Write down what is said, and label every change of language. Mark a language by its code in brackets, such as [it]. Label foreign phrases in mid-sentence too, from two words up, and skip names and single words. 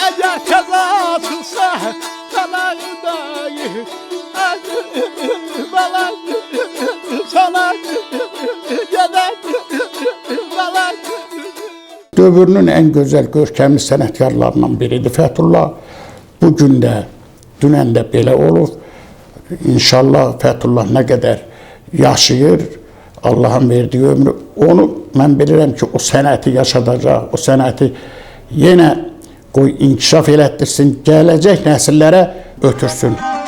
[az] Əgər tez atılsa balayı balay sana gedək balay. [tr] Dövrünün en güzel, görkemli [az] sənətkarlarından biridir Fəthullah. Bugün də, dünən də belə olur. İnşallah Fəthullah nə qədər yaşayır, Allah'ın verdiği ömrü, onu mən bilirəm ki, o sənəti yaşadacaq, o sənəti yenə qoy inkişaf elətdirsin, gələcək nəsillərə ötürsün.